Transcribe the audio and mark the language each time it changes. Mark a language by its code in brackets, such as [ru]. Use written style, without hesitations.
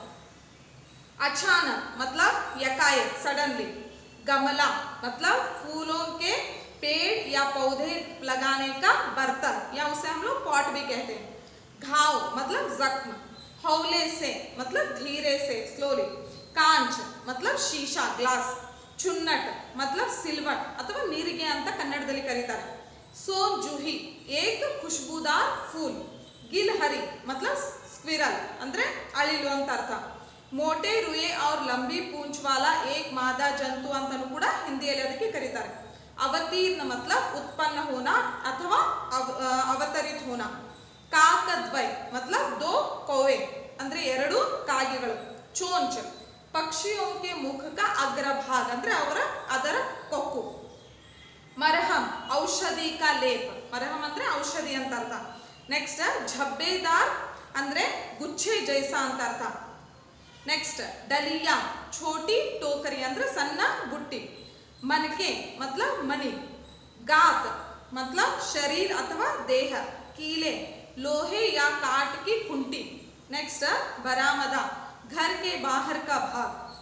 [hi] अचानक मतलब यकाएक, सडनली। गमला मतलब फूलों के पेड़ या पौधे लगाने का बर्तन, या उसे हम लोग पॉट भी कहते हैं। घाव मतलब जख्म। हौले से मतलब धीरे से, स्लोली। कांच मतलब शीशा, ग्लास। चुन्नट मतलब सिल्वट [kn] ಅಥವಾ ನೀರಿಗೆ ಅಂತ ಕನ್ನಡದಲ್ಲಿ ಕರೀತಾರೆ। [hi] सोन जूही एक खुशबूदार फूल। गिलहरी मतलब स्क्विरल [kn] ಅಂದ್ರೆ ಅಳಿಲು ಅಂತ ಅರ್ಥ। [hi] मोटे रुए और लंबी पूंछ वाला एक मादा जंतु [kn] ಅಂತನೂ ಕೂಡ ಹಿಂದಿಯಲ್ಲಿ ಅದಕ್ಕೆ ಕರೀತಾರೆ। [hi] अवतीर्ण मतलब उत्पन्न होना अथवा अवतरित होना। काकद्वय मतलब दो कौवे [kn] ಅಂದ್ರೆ ಎರಡು ಕಾಗೆಗಳು। [hi] चोंच पक्षियों के मुख का अग्रभाग [kn] ಅಂದ್ರೆ ಅದರ ಕೊಕ್ಕು। [hi] मरहम औषधि का लेप। [kn] मरहम ಅಂದ್ರೆ ಔಷಧಿ ಅಂತ ಅರ್ಥ। ನೆಕ್ಸ್ಟ್ झब्बेदार ಅಂದ್ರೆ [hi] गुच्छे जैसा [kn] ಅಂತ ಅರ್ಥ। [hi] नेक्स्ट डलिया छोटी टोकरी [kn] ಅಂದ್ರೆ ಸಣ್ಣ ಬುಟ್ಟಿ। [hi] मनके मतलब मणि। गात मतलब शरीर अथवा देह। कीले लोहे या काट की खुंटी। नेक्स्ट बरामदा घर के बाहर का भाग।